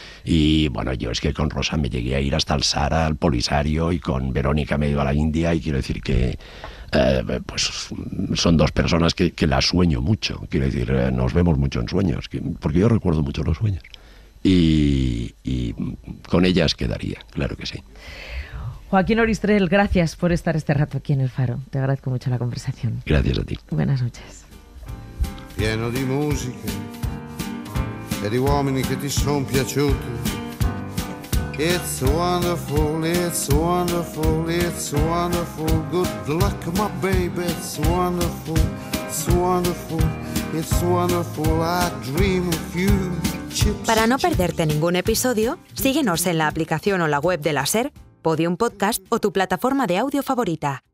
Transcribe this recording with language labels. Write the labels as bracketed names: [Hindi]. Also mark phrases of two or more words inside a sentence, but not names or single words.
[Spanish] Y bueno, yo es que con Rosa me llegué a ir hasta el Sahara, al Polisario, y con Verónica me he ido a la India, y quiero decir que pues son 2 personas que las sueño mucho, quiero decir, nos vemos mucho en sueños, porque yo recuerdo mucho los sueños. Y con ellas quedaría, claro que sí. Joaquín Oristrel, gracias por estar este rato aquí en El Faro. Te agradezco mucho la conversación. Gracias a ti. Buenas noches. [Italian] Pieno di musiche e di uomini che ti sono piaciuti. [English] It's wonderful, it's wonderful, it's wonderful. Good luck, my baby. It's wonderful, it's wonderful, it's wonderful. I dream of you. [Spanish] Para no perderte ningún episodio, síguenos en la aplicación o la web de la SER, Podium Podcast o tu plataforma de audio favorita.